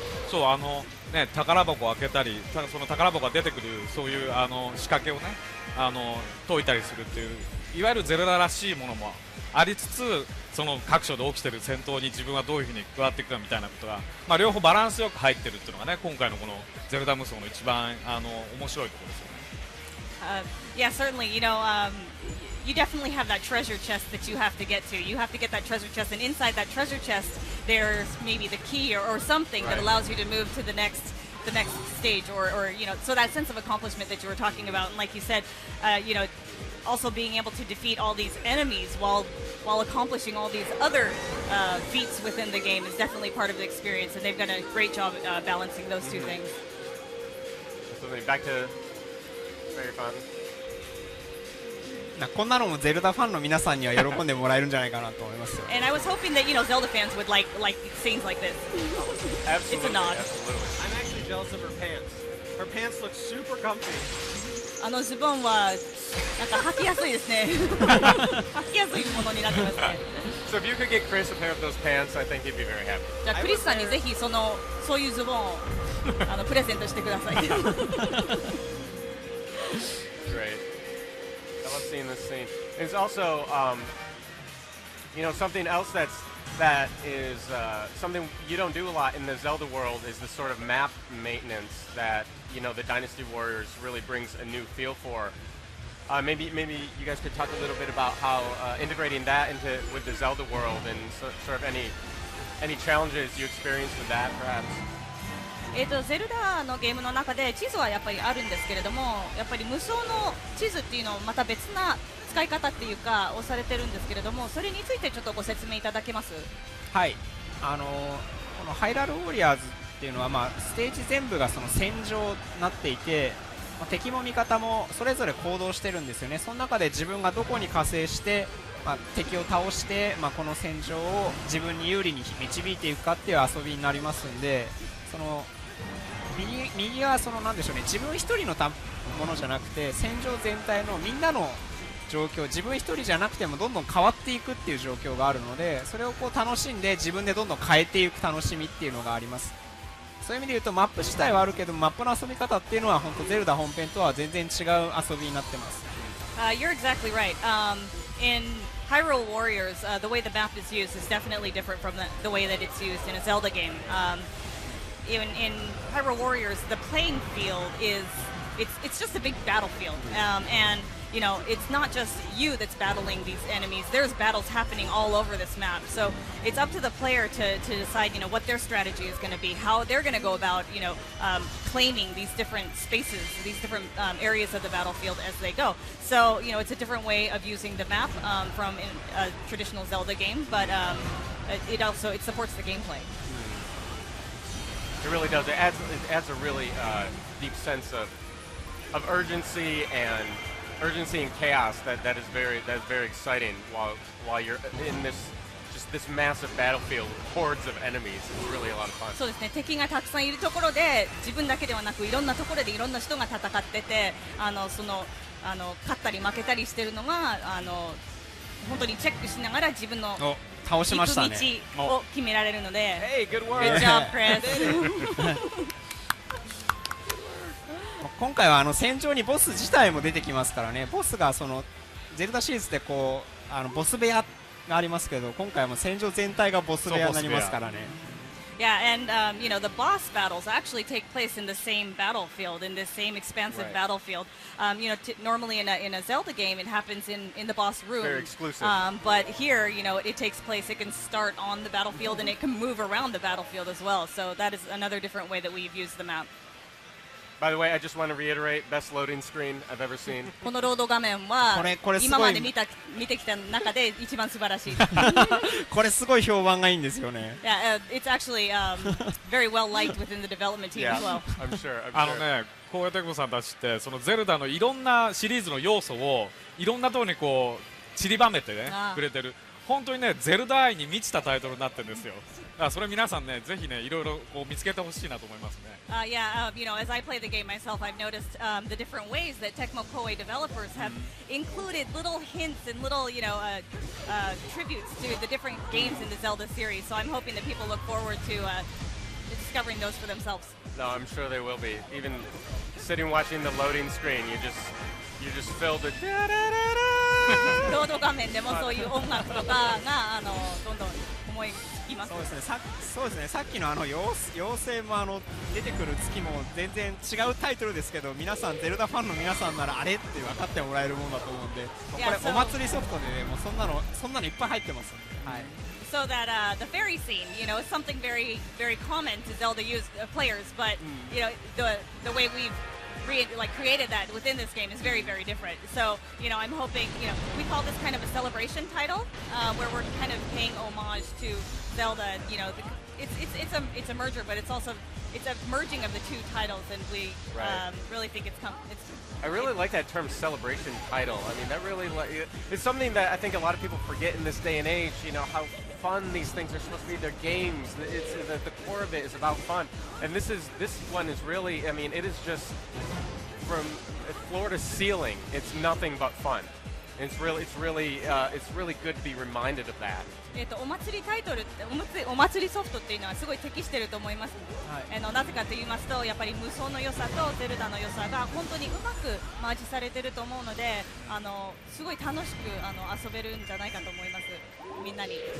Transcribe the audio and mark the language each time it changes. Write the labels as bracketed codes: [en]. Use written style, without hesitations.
[ja] そうね、宝箱を開けたりその宝箱が出てくるそういう仕掛けをね解いたりするっていういわゆるゼルダらしいものもありつつその各所で起きてる戦闘に自分はどういうふうに加わっていくかみたいなことが、まあ、両方バランスよく入ってるっていうのがね今回のこのゼルダ無双の一番面白いところですよね。 [en] Yeah, certainly. You definitely have that treasure chest that you have to get to. You have to get that treasure chest, and inside that treasure chest, there's maybe the key or something that allows you to move to the next stage, or so that sense of accomplishment that you were talking about, and like you said, also being able to defeat all these enemies while accomplishing all these other feats within the game is definitely part of the experience, and they've done a great job balancing those two things. So back to very fun. [ja] こんなのもゼルダファンの皆さんには喜んでもらえるんじゃないかなと思いますよ。 [en] And I was hoping that Zelda fans would like scenes like this. Absolutely, It's a nod. absolutely. I'm actually jealous of her pants. Her pants look super comfy. [ja] ズボンはなんか履きやすいですね。履きやすいものになってますね。 [en] So if you could get Chris a pair of those pants, I think he'd be very happy. [ja] じゃあクリスさんにぜひそういうズボンをプレゼントしてください。 [en] Great. I love seeing this scene. It's also, something else that is something you don't do a lot in the Zelda world is the sort of map maintenance that the Dynasty Warriors really brings a new feel for. Maybe you guys could talk a little bit about how integrating that with the Zelda world and sort of any challenges you experienced with that, perhaps. [ja] ゼルダのゲームの中で地図はやっぱりあるんですけれども、やっぱり無双の地図っていうのをまた別な使い方っていうかをされてるんですけれども、それについてちょっとご説明いただけます？はい、このハイラルウォリアーズっていうのは、ステージ全部がその戦場になっていて、敵も味方もそれぞれ行動してるんですよね。その中で自分がどこに加勢して、敵を倒して、この戦場を自分に有利に導いていくかっていう遊びになりますんで、その右はなんでしょうね、自分一人のものじゃなくて戦場全体のみんなの状況、自分一人じゃなくてもどんどん変わっていくっていう状況があるので、それを楽しんで自分でどんどん変えていく楽しみっていうのがあります。そういう意味で言うとマップ自体はあるけどマップの遊び方っていうのは本当ゼルダ本編とは全然違う遊びになってます。 [en] You're exactly right. In Hyrule Warriors, the way the map is used is definitely different from the way that it's used in a Zelda game. In Hyrule Warriors, the playing field it's just a big battlefield, and it's not just you that's battling these enemies. There's battles happening all over this map, so it's up to the player to decide what their strategy is going to be, how they're going to go about claiming these different spaces, these different areas of the battlefield as they go. So it's a different way of using the map from a traditional Zelda game, but it supports the gameplay. It really does. It adds a really deep sense of urgency and chaos that is very exciting while you're in this massive battlefield with hordes of enemies. It's really a lot of fun. [ja] そうですね。敵がたくさんいるところで自分だけではなくいろんなところでいろんな人が戦ってて、勝ったり負けたりしてるのが本当にチェックしながら自分の倒しましたね。道を決められるので。 [en] Hey, good work. Good job, Chris. [ja] 今回は戦場にボス自体も出てきますからね。ボスがゼルダシリーズでボス部屋がありますけど、今回はもう戦場全体がボス部屋になりますからね。 [en] Yeah, and the boss battles actually take place in the same battlefield, in the same expansive battlefield. Normally in a Zelda game, it happens in the boss room. Very exclusive. But here, it takes place. It can start on the battlefield, and it can move around the battlefield as well. So that is another different way that we've used the map. By the way, I just want to reiterate, best loading screen I've ever seen. [ja] このロード画面はこれ今まで見てきた中で一番素晴らしい。これすごい評判がいいんですよね。 [en] Yeah, it's actually very well liked within the development team as well. I'm sure. [ja] ね、こうやってこさんたちってそのゼルダのいろんなシリーズの要素をいろんなところに散りばめてねくれてる。本当にねゼルダ愛に満ちたタイトルになってるんですよ。だからそれ皆さんねぜひねいろいろこう見つけてほしいなと思いますね。 [en] Yeah, as I play the game myself, I've noticed the different ways that Tecmo Koei developers have included little hints and little, tributes to the different games in the Zelda series. So I'm hoping that people look forward to discovering those for themselves. No, I'm sure they will be. Even sitting watching the loading screen, you just filled with [ja] ロード画面でもそういう音楽とかがどんどん思いつきます。そうですね。さっきの妖精も出てくる月も全然違うタイトルですけど、皆さんゼルダファンの皆さんならあれって分かってもらえるものだと思うんで、これお祭りソフトでねもうそんなのいっぱい入ってますんで。はい。 [en] So that the fairy scene, is something very, very common to Zelda players, but the way we've created that within this game is very, very different. So I'm hoping we call this kind of a celebration title, where we're kind of paying homage to Zelda. It's a merger, but it's a merging of the two titles, and we really think it's. I really like that term celebration title. I mean, that really it's something that I think a lot of people forget in this day and age. How fun these things are supposed to be. They're games. It's the core of it is about fun. And this one is really. I mean, it is just from floor to ceiling. It's nothing but fun. It's really good to be reminded of that. [ja] お祭りタイトルってお祭りソフトっていうのはすごい適してると思います、なぜかと言いますとやっぱり無双の良さとゼルダの良さが本当にうまくマージされてると思うのですごい楽しく遊べるんじゃないかと思いますみんなに。